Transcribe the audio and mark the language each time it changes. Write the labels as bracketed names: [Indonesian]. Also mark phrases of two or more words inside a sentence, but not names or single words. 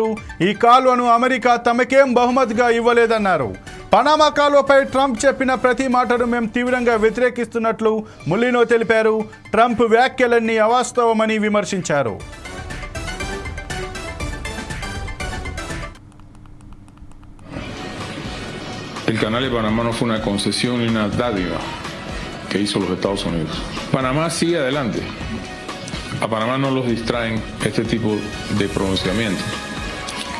[Telugu] ఈ కాల్వను అమెరికా తమకేం బహుమతిగా ఇవ్వలేదన్నారు. పనామా కాల్వపై ట్రంప్ చెప్పిన ప్రతి మాటను మేము తీవ్రంగా వ్యతిరేకిస్తున్నట్లు ములినో తెలిపారు. ట్రంప్ వ్యాఖ్యలన్నీ అవాస్తవమని విమర్శించారు. [Spanish] El canal de Panamá no fue una concesión ni una dádiva que hizo los Estados Unidos. Panamá sigue adelante. A Panamá no los distraen este tipo de pronunciamientos.